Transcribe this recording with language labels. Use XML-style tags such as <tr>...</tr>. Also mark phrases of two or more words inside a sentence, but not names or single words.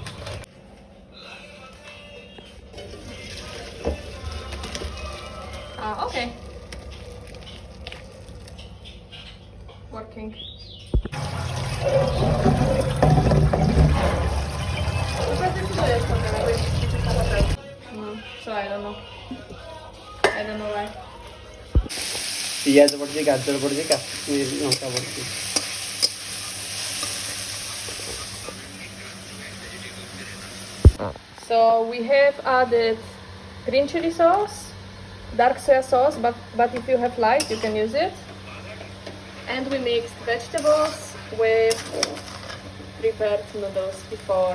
<en>Okay. Working. So I don't know. I don't know why.</en> <or>ପିଆଜ ପଡ଼ିଛି ଗାଜର ପଡ଼ିଛି କାଶ୍ମୀରୀ ଲଙ୍କା ପଡ଼ିଛି</or> <en>So we have added green chili sauce, dark soya sauce, but if you have light, you can use it. And we mixed vegetables with prepared noodles before.</en>